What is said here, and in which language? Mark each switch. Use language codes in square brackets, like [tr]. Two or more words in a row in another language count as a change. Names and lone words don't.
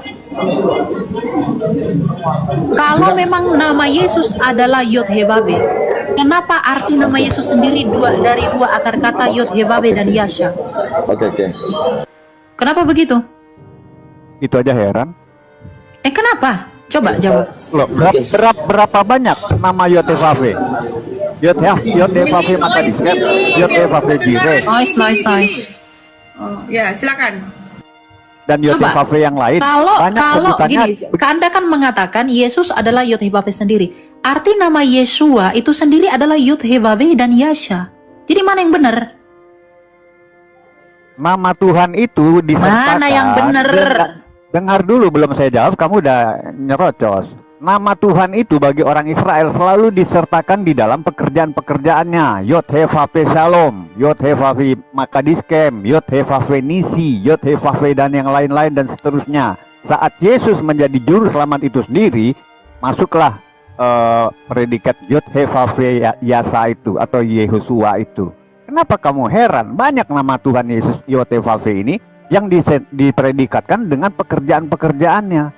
[id] Kalau memang nama Yesus adalah Yod-Heh-Vav-He, kenapa arti nama Yesus sendiri dari dua akar kata Yod-Heh-Vav-He dan Yasha? Oke. Kenapa begitu? Itu aja heran. Kenapa? Coba jawab. Loh, berapa banyak nama Yod-Heh-Vav-He? Yod-Heh-Vav-He maka disket, Yod-Heh-Vav-He Jireh, Noise. Oh, ya, silakan. dan Yod-Heh-Vav-He yang lain. Kalau Banyak sebutannya. gini, Anda kan mengatakan Yesus adalah Yod-Heh-Vav-He sendiri. Arti nama Yesua itu sendiri adalah Yod-Heh-Vav-He dan Yasha. Jadi mana yang benar? Nama Tuhan itu disertakan. Mana yang benar? Dengar dulu, belum saya jawab, kamu udah nyerocos. Nama Tuhan itu bagi orang Israel selalu disertakan di dalam pekerjaan-pekerjaannya. Yod-Heh-Vav-He Shalom, Yod-Heh-Vav-He Makadiskem, Yod-Heh-Vav-He Nisi, Yod-Heh-Vav-He dan yang lain-lain dan seterusnya. Saat Yesus menjadi juru selamat itu sendiri, masuklah predikat Yod-Heh-Vav-He Yasa itu atau Yehosua itu. Kenapa kamu heran? Banyak nama Tuhan Yesus Yod-Heh-Vav-He ini yang dipredikatkan dengan pekerjaan-pekerjaannya.